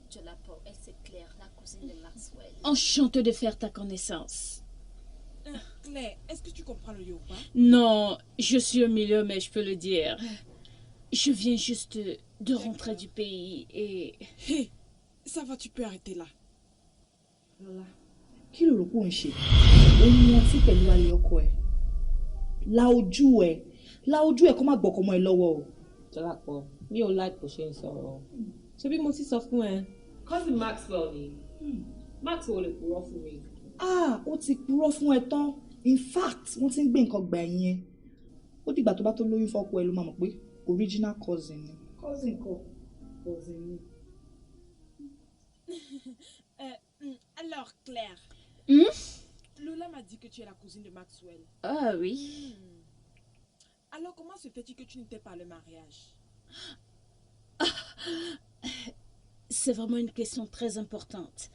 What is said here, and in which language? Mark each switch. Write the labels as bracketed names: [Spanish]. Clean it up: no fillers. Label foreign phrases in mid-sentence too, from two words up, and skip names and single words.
[French] Jola pour elle c'est Claire, la cousine de Maxwell. Enchantée de faire ta connaissance. Claire, est-ce que tu comprends le yoruba? Non, je suis au milieu, mais je peux le dire. Je viens juste de rentrer du pays et... Hé, ça va, tu peux arrêter là. [Yoruba] Lọ́lá, kí ló rò pé ò ń ṣe? Ó ń rántí pẹ̀lú ayé ọkọ ẹ̀. La ojú ẹ̀ kó má gbọ́kọ̀ mọ́ ẹ lọ́wọ́ o. Jọlápọ̀, mi ò like bó ṣe ń sọ̀rọ̀. Ṣé bí mo ti sọ fún ẹ? Cousin Maxwell ni. Maxwell lè purọ́ fún mi. Ó ti purọ́ fún ẹ tán. [English] In fact, [Yoruba] wọ́n ti ń gbé nǹkan gbà ẹ̀yìn ẹ. Ó dìgbà tó bá tó lóyún fọ́kọ ẹ ló máa mọ̀ pé [English] original cousin [Yoruba] ni. Cousin ni. [French] Alors, Claire. Lola m'a dit que tu es la cousine de Maxwell. Ah oui. Alors, comment se fait-il que tu n'étais pas à le mariage? C'est vraiment une question très importante.